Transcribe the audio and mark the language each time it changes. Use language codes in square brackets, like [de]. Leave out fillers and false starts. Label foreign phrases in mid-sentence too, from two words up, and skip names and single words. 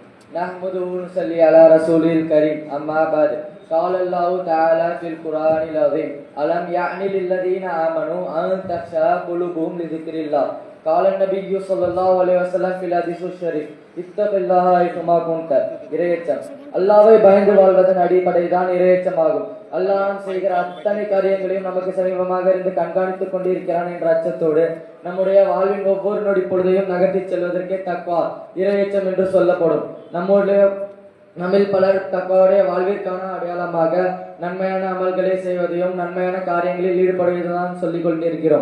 [ar] نحمده ونصلي على رسوله الكريم. أما بعد. قال الله تعالى في القرآن العظيم: ألم يعن للذين آمنوا أن تخشع قلوبهم لذكر الله. قال النبي صلى الله عليه وسلم في الحديث الشريف: اتق الله حيثما كنت. [ta] இறையச்சம் அல்லாஹ்வை பயந்து வாழ்வதன் அடிப்படை தான் இறையச்சமாகும். அல்லாஹ் செய்கிற அத்தனை காரியங்களையும் நமக்கு சமீபமாக இருந்து கண்காணித்துக் கொண்டிருக்கிறான் என்ற அச்சத்தோடு நம்முடைய வாழ்வின் ஒவ்வொரு நொடி பொழுதையும் நகர்த்தி செல்வதற்கே தக்வா இறையச்சம் என்று சொல்லப்படும். நம்மில் பலர் தக்வாவுடைய வாழ்விற்கான அடையாளமாக நன்மையான அமல்களை செய்வதையும் நன்மையான காரியங்களில் ஈடுபடுவதுதான் சொல்லிக் கொண்டிருக்கிறோம்.